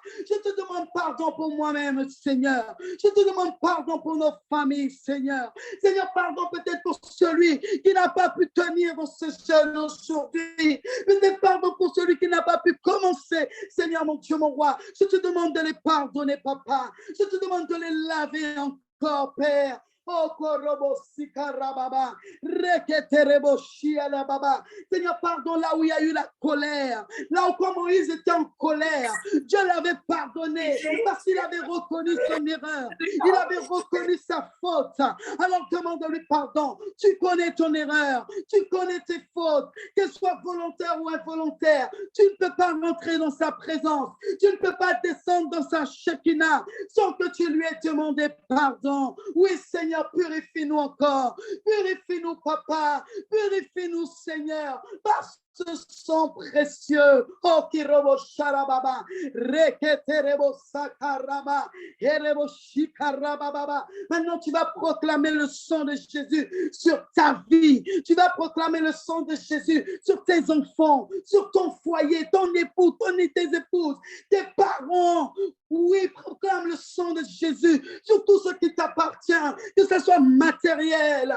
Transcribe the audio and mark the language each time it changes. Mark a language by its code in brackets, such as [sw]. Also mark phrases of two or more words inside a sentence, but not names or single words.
[fr] Je te demande pardon pour moi-même, Seigneur. Je te demande pardon pour nos familles, Seigneur. Seigneur, pardon peut-être pour celui qui n'a pas pu tenir dans ce jeûne aujourd'hui. Peut-être pardon pour celui qui n'a pas pu commencer. Seigneur, mon Dieu, mon roi, je te demande de les pardonner, Papa. Je te demande de les laver encore, Père. Oh, korobo sikarababa, reketerebo shialababa. Seigneur, pardon là où il y a eu la colère, là où comme Moïse était en colère, Dieu l'avait pardonné parce qu'il avait reconnu son erreur, il avait reconnu sa faute. Alors demande-lui pardon. Tu connais ton erreur, tu connais tes fautes, qu'elles soient volontaires ou involontaires. Tu ne peux pas rentrer dans sa présence, tu ne peux pas descendre dans sa Shekinah sans que tu lui aies demandé pardon. Oui, Seigneur, purifie-nous encore. Purifie-nous, Papa. Purifie-nous, Seigneur. Parce ce sang précieux. Oh, kirobo sharababa. Reketerebo sakaraba. Erebo shikarababa. Maintenant, tu vas proclamer le sang de Jésus sur ta vie. Tu vas proclamer le sang de Jésus sur tes enfants, sur ton foyer, ton époux, tes épouses, tes parents. Oui, proclame le sang de Jésus sur tout ce qui t'appartient, que ce soit matériel.